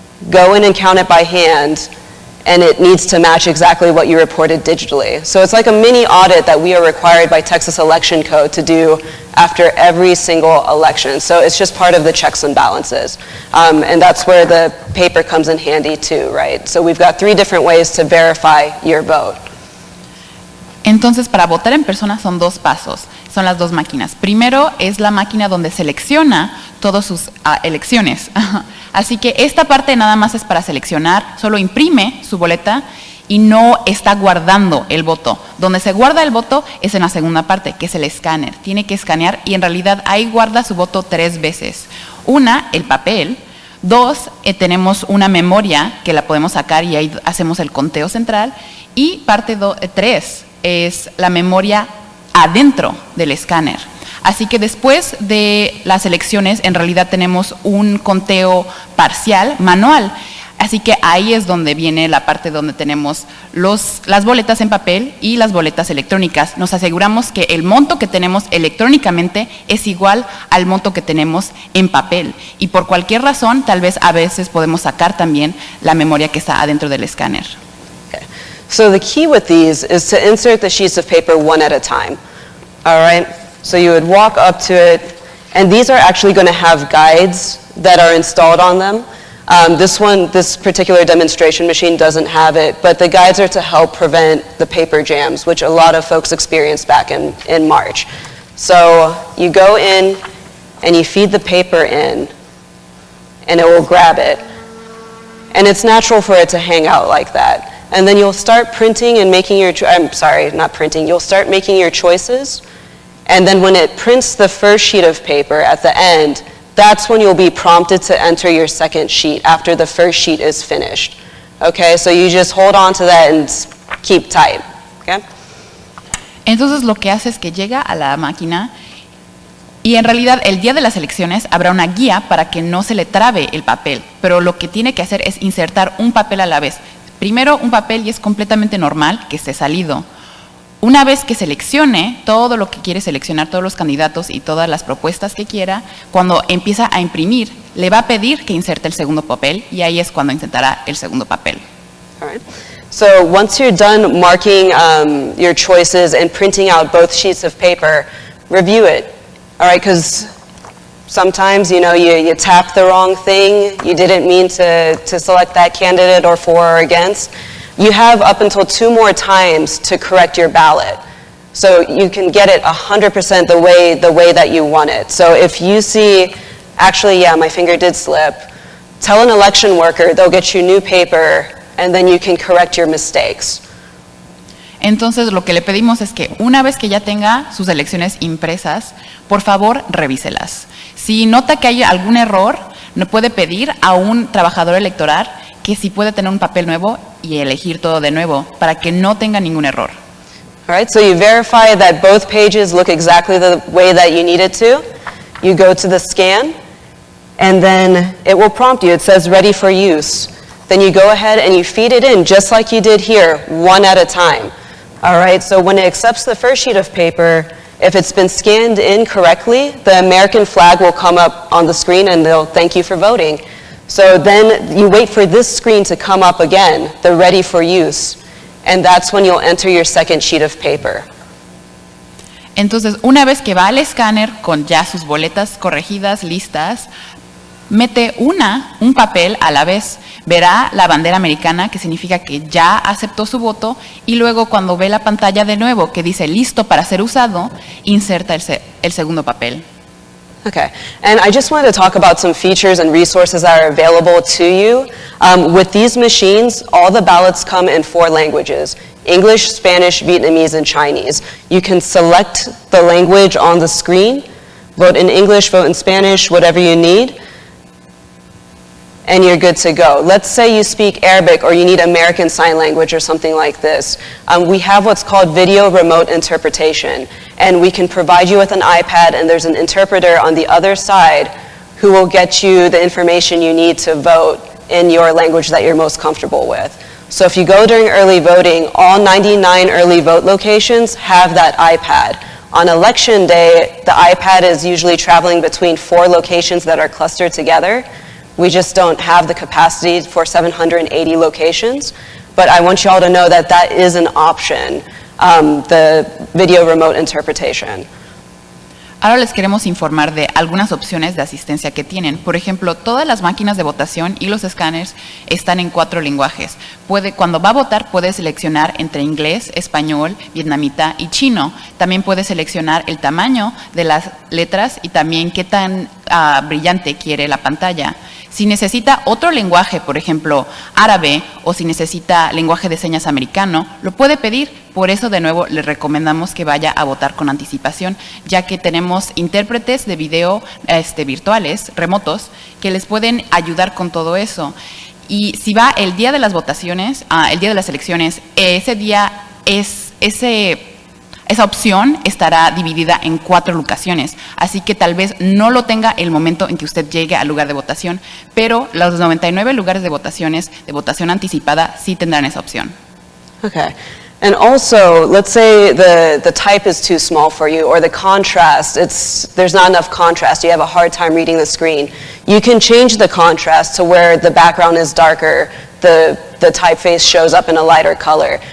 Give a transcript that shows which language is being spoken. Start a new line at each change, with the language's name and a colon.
English: Go in and count it by hand, and it needs to match exactly what you reported digitally. So it's like a mini audit that we are required by Texas Election Code to do after every single election. So it's just part of the checks and balances. And that's where the paper comes in handy too, right? So we've got 3 different ways to verify your vote.
Spanish: Entonces, para votar en persona son 2 pasos, son las 2 máquinas. Primero es la máquina donde selecciona todas sus elecciones. Así que esta parte nada más es para seleccionar, solo imprime su boleta y no está guardando el voto. Donde se guarda el voto es en la segunda parte, que es el escáner. Tiene que escanear y en realidad ahí guarda su voto 3 veces. 1, el papel. 2, tenemos una memoria que la podemos sacar y ahí hacemos el conteo central. Y parte 3 es la memoria adentro del escáner. Así que después de las elecciones, en realidad tenemos un conteo parcial, manual. Así que ahí es donde viene la parte donde tenemos las boletas en papel y las boletas electrónicas. Nos aseguramos que el monto que tenemos electrónicamente es igual al monto que tenemos en papel. Y por cualquier razón, tal vez a veces podemos sacar también la memoria que está adentro del escáner.
English: Okay. So the key with these is to insert the sheets of paper one at a time. All right? So you would walk up to it, and these are actually going to have guides that are installed on them. This particular demonstration machine doesn't have it, but the guides are to help prevent the paper jams, which a lot of folks experienced back in March. So you go in and you feed the paper in, and it will grab it. And it's natural for it to hang out like that. And then you'll start printing and making you'll start making your choices. And then when it prints the first sheet of paper at the end, that's when you'll be prompted to enter your second sheet after the first sheet is finished. Okay, so you just hold on to that and keep tight. Okay?
Spanish: Entonces lo que hace es que llega a la máquina y en realidad el día de las elecciones habrá una guía para que no se le trabe el papel, pero lo que tiene que hacer es insertar un papel a la vez. Primero un papel y es completamente normal que esté salido. Una vez que seleccione todo lo que quiere seleccionar, todos los candidatos y todas las propuestas que quiera, cuando empieza a imprimir, le va a pedir que inserte el segundo papel y ahí es cuando insertará el segundo papel.
English: All right. So once you're done marking your choices and printing out both sheets of paper, review it. All right, because sometimes, you tap the wrong thing, you didn't mean to select that candidate or for or against. You have up until 2 more times to correct your ballot. So you can get it 100% the way that you want it. So if you see, actually, yeah, my finger did slip, tell an election worker, they'll get you new paper, and then you can correct your mistakes.
Spanish: Entonces lo que le pedimos es que una vez que ya tenga sus elecciones impresas, por favor revíselas. Si nota que hay algún error, no puede pedir a un trabajador electoral que si puede tener un papel nuevo y elegir todo de nuevo para que no tenga ningún error.
English: All right, so you verify that both pages look exactly the way that you need it to. You go to the scan, and then it will prompt you. It says ready for use. Then you go ahead and you feed it in just like you did here, one at a time. All right, so when it accepts the first sheet of paper, if it's been scanned in correctly, the American flag will come up on the screen and they'll thank you for voting. So then you wait for this screen to come up again, the ready for use, and that's when you'll enter your second sheet of paper.
Spanish: Entonces, una vez que va al escáner con ya sus boletas corregidas, listas, mete un papel a la vez, verá la bandera americana, que significa que ya aceptó su voto, y luego cuando ve la pantalla de nuevo que dice listo para ser usado, inserta el segundo papel.
English: Okay, and I just wanted to talk about some features and resources that are available to you. With these machines, all the ballots come in 4 languages: English, Spanish, Vietnamese, and Chinese. You can select the language on the screen, vote in English, vote in Spanish, whatever you need, and you're good to go. Let's say you speak Arabic or you need American Sign Language or something like this. We have what's called video remote interpretation, and we can provide you with an iPad, and there's an interpreter on the other side who will get you the information you need to vote in your language that you're most comfortable with. So if you go during early voting, all 99 early vote locations have that iPad. On election day, the iPad is usually traveling between 4 locations that are clustered together. We just don't have the capacity for 780 locations, but I want you all to know that that is an option, the video remote interpretation.
Spanish: Ahora les queremos informar de algunas opciones de asistencia que tienen. Por ejemplo, todas las máquinas de votación y los escáneres están en 4 lenguajes. Cuando va a votar, puede seleccionar entre inglés, español, vietnamita y chino. También puede seleccionar el tamaño de las letras y también qué tan brillante quiere la pantalla. Si necesita otro lenguaje, por ejemplo, árabe, o si necesita lenguaje de señas americano, lo puede pedir. Por eso, de nuevo, le recomendamos que vaya a votar con anticipación, ya que tenemos intérpretes de video virtuales, remotos, que les pueden ayudar con todo eso. Y si va el día de las votaciones, el día de las elecciones, ese día esa opción estará dividida en 4 locaciones, así que tal vez no lo tenga el momento en que usted llegue al lugar de votación, pero los 99 lugares de votaciones de votación anticipada sí tendrán esa opción.
English: Okay. And also, let's say the type is too small for you, or the contrast, there's not enough contrast, you have a hard time reading the screen. You can change the contrast to where the background is darker, the typeface shows up in a lighter color.